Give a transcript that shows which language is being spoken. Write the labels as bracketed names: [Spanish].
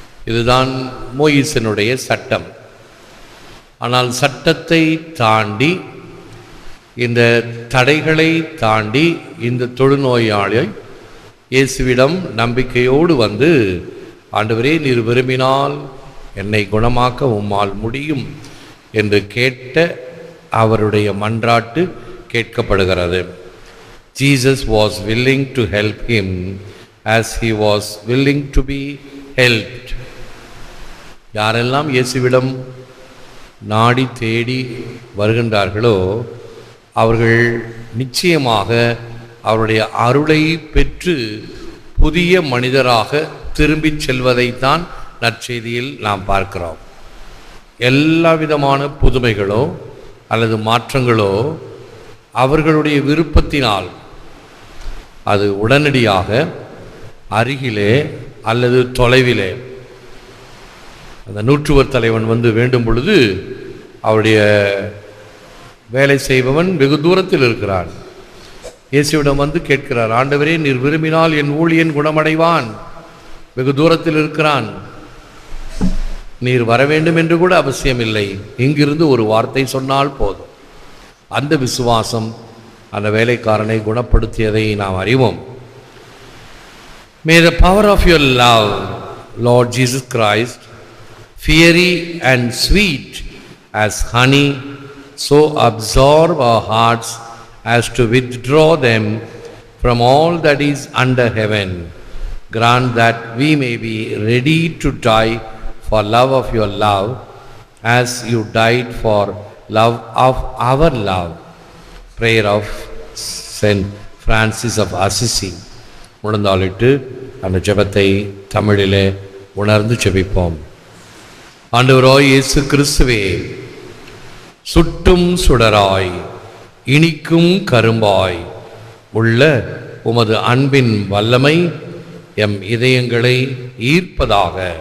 [Tamil] இதுதான் மோயிசனுடைய சட்டம். ஆனால் சட்டத்தை தாண்டி, இந்த தடைகளை தாண்டி இந்த தொழுநோயாளி இயேசுவிடம் நம்பிக்கையோடு வந்து, ஆண்டவரே நீர் விரும்பினால் என்னை குணமாக்க உம்மால் முடியும் என்று கேட்ட அவருடைய மன்றாட்டு கேட்கப்படுகிறது. [English] Jesus was willing to help him as he was willing to be helped. [Tamil] யாரெல்லாம் இயேசுவிடம் நாடி தேடி வருகின்றார்களோ அவர்கள் நிச்சயமாக அவருடைய அருளை பெற்று புதிய மனிதராக திரும்பிச் செல்வதைத்தான் நற்செய்தியில் நாம் பார்க்கிறோம். எல்லா விதமான புதுமைகளோ அல்லது மாற்றங்களோ அவர்களுடைய விருப்பத்தினால், அது உடனடியாக அருகிலே அல்லது தொலைவிலே, அந்த நூற்றுவர் தலைவன் வந்து வேண்டும் பொழுது அவருடைய வேலை செய்பவன் வெகு தூரத்தில் இருக்கிறான். இயேசுவிடம் வந்து கேட்கிறார், ஆண்டவரே நீர் விரும்பினால் என் ஊழியன் குணமடைவான், வெகு தூரத்தில் இருக்கிறான், நீர் வர வேண்டும் என்று கூட அவசியமில்லை, இங்கிருந்து ஒரு வார்த்தை சொன்னால் போதும். அந்த விசுவாசம் அந்த வேலைக்காரனை குணப்படுத்தியதை நாம் அறிவோம். [English] May the power of your love, Lord Jesus Christ, fiery and sweet as honey, so absorb our hearts as to withdraw them from all that is under heaven. Grant that we may be ready to die for love of your love, as you died for love of our love. Prayer of Saint Francis of Assisi. [Tamil] முழந்தாளிட்டு அந்த ஜெபத்தை தமிழிலே உணர்ந்து ஜெபிப்போம். ஆண்டவராய் இயேசு கிறிஸ்துவே, சுட்டும் சுடராய் இனிக்கும் கரும்பாய் உள்ள உமது அன்பின் வல்லமை எம் இதயங்களை ஈர்ப்பதாக.